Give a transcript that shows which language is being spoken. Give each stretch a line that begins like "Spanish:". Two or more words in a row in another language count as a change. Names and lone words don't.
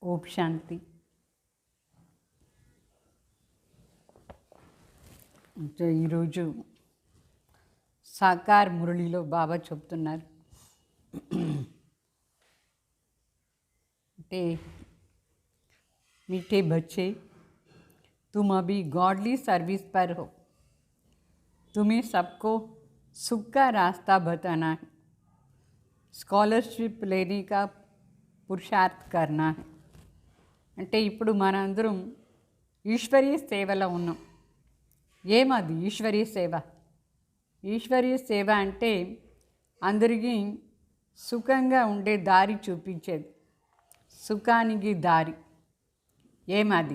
Telugu: శాంతి. అంటే ఈరోజు సాకార్ మురళిలో బాబా చెప్తున్నారు.
Hindi: అంటే मीठे बच्चे, तुम अभी गॉडली सर्विस पर हो. तुम्हें सबको सुख का रास्ता बताना है, स्कॉलरशिप लेने का పురుషార్థ్ करना है.
Telugu: అంటే ఇప్పుడు మనందరం ఈశ్వరీయ సేవలో ఉన్నాం. ఏమది ఈశ్వరీయ సేవ? ఈశ్వరీయ సేవ అంటే అందరికీ సుఖంగా ఉండే దారి చూపించేది. సుఖానికి దారి ఏమది?